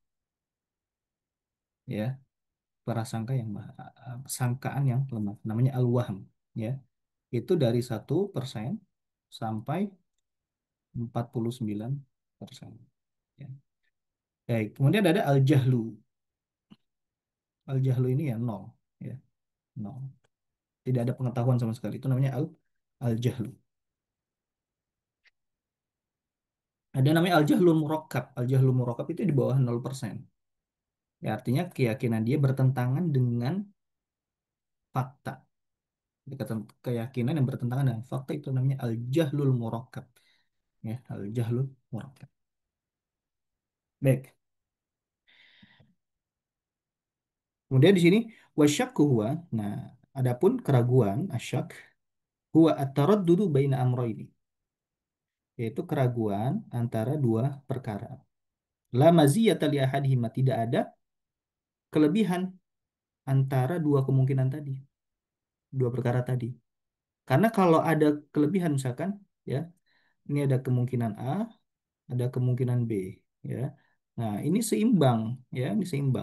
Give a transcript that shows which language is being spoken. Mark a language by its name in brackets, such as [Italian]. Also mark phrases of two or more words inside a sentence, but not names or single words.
[Indonesian] ya, prasangka yang sangkaan yang lemah namanya al-wahm ya, itu dari 1% sampai 49% ya. Baik, kemudian ada al-jahlu. Al-jahlu ini ya nol ya, nol, tidak ada pengetahuan sama sekali, itu namanya al-jahlu. Ada namanya [Arabic] الجهل المركب. الجهل المركب [Indonesian] itu di bawah 0%. Ya, artinya keyakinan dia bertentangan dengan fakta. Keyakinan yang bertentangan dengan fakta itu namanya [Arabic] الجهل المركب. [Indonesian] Ya, [Arabic] الجهل المركب. [Indonesian] Baik. Kemudian di sini [Arabic] والشك هو. [Indonesian] Nah, adapun keraguan [Arabic] الشك هو التردد بين أمرين. [Indonesian] Yaitu keraguan antara dua perkara. [Arabic] لا مزية لأحدهما, [Indonesian] tidak ada kelebihan antara dua kemungkinan tadi, dua perkara tadi. Karena kalau ada kelebihan misalkan ya, ini ada kemungkinan A, ada kemungkinan B ya. Nah, ini seimbang ya, ini seimbang.